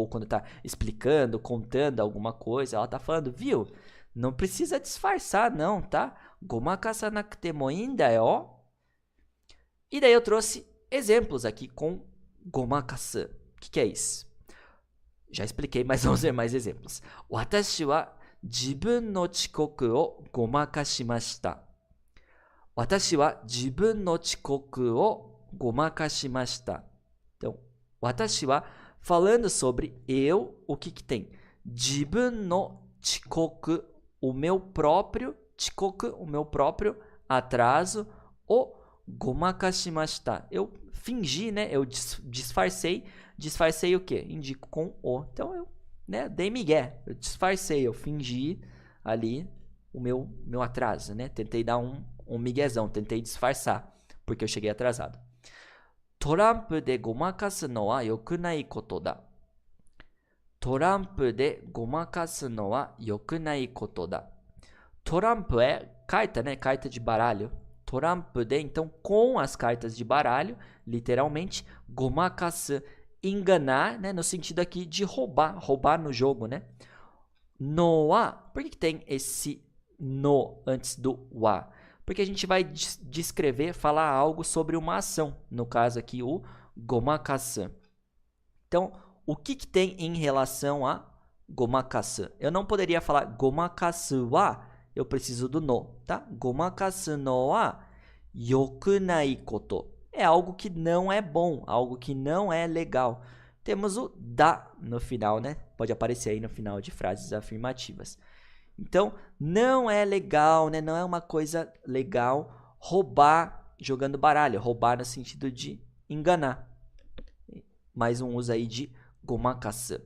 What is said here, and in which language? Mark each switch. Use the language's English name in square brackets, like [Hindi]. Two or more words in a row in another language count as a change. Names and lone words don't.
[Portuguese] Ou quando tá explicando, contando alguma coisa, ela tá falando, viu? Não precisa disfarçar não, tá? [Japanese] ごまかさなくてもいいんだよ. [Portuguese] E daí eu trouxe exemplos aqui com gomakasu. O que é isso? Já expliquei, mas vamos ver mais exemplos. [Japanese] 私は自分の遅刻をごまかしました. 私は自分の遅刻をごまかしました. [Portuguese] Então, [Japanese] 私は [Portuguese] falando sobre eu, o que tem? [Japanese] 自分の遅刻, [Portuguese] o meu próprio chikoku, o meu próprio atraso, [Japanese] をごまかしました. [Portuguese] Eu fingi, né? Eu disfarcei. Disfarcei o quê? Indico com o. Então eu, né, dei migué. Eu disfarcei, eu fingi ali o meu atraso, né? Tentei dar um miguezão, tentei disfarçar, porque eu cheguei atrasado. [Japanese] トランプでごまかすのはよくないことだ. トランプでごまかすのはよくないことだ. [Portuguese] Torampu é carta, né? Carta de baralho. [Japanese] トランプで, [Portuguese] então, com as cartas de baralho, literalmente, gomakasu, enganar, né? No sentido aqui de roubar no jogo, né? [Japanese] のは, [Portuguese] por que tem esse no antes do wa? Porque a gente vai descrever, falar algo sobre uma ação. No caso aqui, o gomakasu. Então, o que tem em relação a gomakasu? Eu não poderia falar [Japanese] ごまかすは, [Portuguese] eu preciso do no, tá? [Japanese] ごまかすのはよくないこと. [Portuguese] É algo que não é bom, algo que não é legal. Temos o da no final, né? Pode aparecer aí no final de frases afirmativas. Então, não é legal, né? Não é uma coisa legal roubar jogando baralho. Roubar no sentido de enganar. Mais um uso aí de gomakasu.